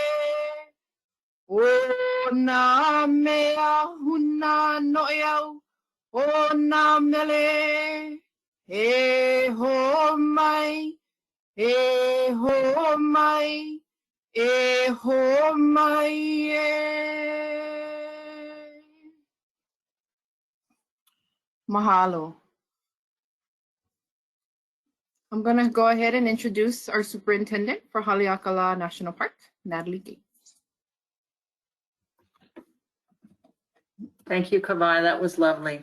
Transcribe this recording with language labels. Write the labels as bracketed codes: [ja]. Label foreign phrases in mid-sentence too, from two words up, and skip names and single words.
[haw] O nā mea huna no e au, o nā mele. E ho mai, e ho mai, e ho mai e. Mahalo. [en] I'm going to go ahead and introduce our superintendent for Haleakala National Park, Natalie Gates. Thank you, Kawai. That was lovely.